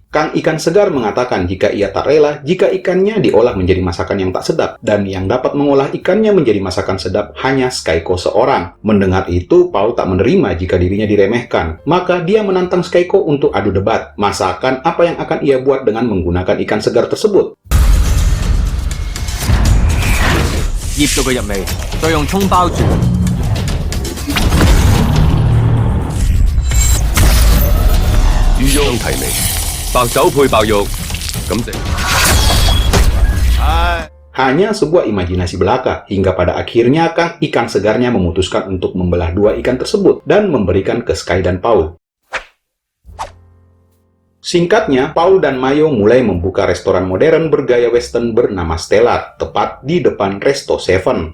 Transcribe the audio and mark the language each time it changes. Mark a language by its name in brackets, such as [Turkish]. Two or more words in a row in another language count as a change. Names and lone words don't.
[Indonesian] Kang ikan segar mengatakan jika ia tak rela jika ikannya diolah menjadi masakan yang tak sedap, dan yang dapat mengolah ikannya menjadi masakan sedap hanya Skyko seorang. Mendengar itu, Paul tak menerima jika dirinya diremehkan. Maka dia menantang Skyko untuk adu debat. Masakan apa yang akan ia buat dengan menggunakan ikan segar tersebut? [Cantonese] 醃到佢入味，再用葱包住。相提名，白酒配白肉，感謝。 [Indonesian] Hanya sebuah imajinasi belaka, hingga pada akhirnya Kang Ikan Segarnya memutuskan untuk membelah dua ikan tersebut dan memberikan ke Sky dan Paul. Singkatnya, Paul dan Mayo mulai membuka restoran modern bergaya western bernama Stellar, tepat di depan Resto Seven.